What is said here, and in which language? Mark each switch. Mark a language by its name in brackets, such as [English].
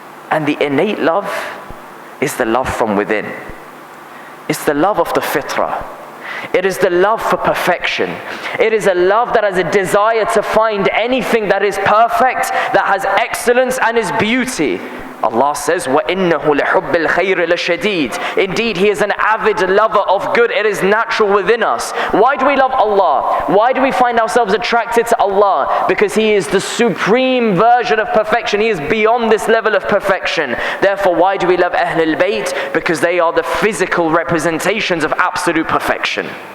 [English] And the innate love is the love from within. It's the love of the fitrah. It is the love for perfection. It is a love that has a desire to find anything that is perfect, that has excellence and is beauty. [Arabic] Allah says, وَإِنَّهُ لِحُبِّ الْخَيْرِ لَشَدِيدٌ. [English] Indeed, He is an avid lover of good. It is natural within us. Why do we love Allah? Why do we find ourselves attracted to Allah? Because He is the supreme version of perfection. He is beyond this level of perfection. Therefore, why do we love Ahlul Bayt? Because they are the physical representations of absolute perfection.